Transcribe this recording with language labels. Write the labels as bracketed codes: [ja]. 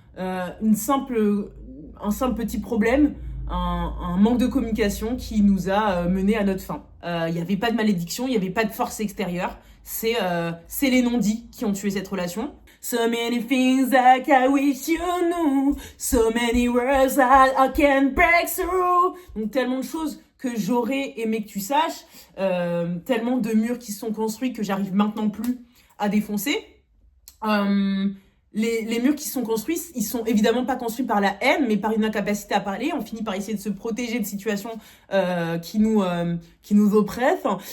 [fr] Un simple petit problème, un manque de communication qui nous a mené à notre fin. Il n'y avait pas de malédiction, il n'y avait pas de force extérieure. C'est les non-dits qui ont tué cette relation. [en] So many things that I wish you knew. So many words that I can't break through. [fr] Donc tellement de choses que j'aurais aimé que tu saches. Tellement de murs qui se sont construits que j'arrive maintenant plus à défoncer. Les murs qui se sont construits, ils sont évidemment pas construits par la haine, mais par une incapacité à parler. On finit par essayer de se protéger de situations qui nous oppressent.